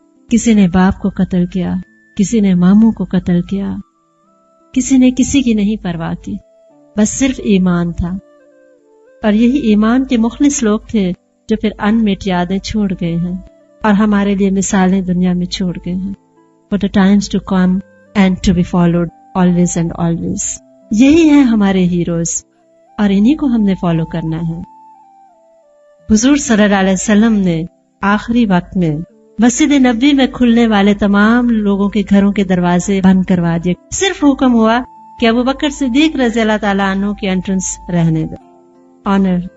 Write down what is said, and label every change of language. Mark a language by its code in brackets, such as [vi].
[ur] کسی نے باپ کو قتل کیا، کسی نے ماموں کو قتل کیا، کسی نے کسی کی نہیں پرواہ کی، بس صرف ایمان تھا. اور یہی ایمان کے مخلص لوگ تھے جو پھر انمٹ یادیں چھوڑ گئے ہیں اور ہمارے لیے مثالیں دنیا میں چھوڑ گئے ہیں. [en] For the times to come and to be followed always and always. [ur] یہی ہیں ہمارے ہیروز اور انہی کو ہم نے فالو کرنا ہے. حضور صلی اللہ علیہ وسلم نے آخری وقت میں مسجد نبوی میں کھلنے والے تمام لوگوں کے گھروں کے دروازے بند کروا دیے. صرف حکم ہوا کہ ابو بکر صدیق رضی اللہ تعالیٰ عنہ کی انٹرنس رہنے دو. آنر.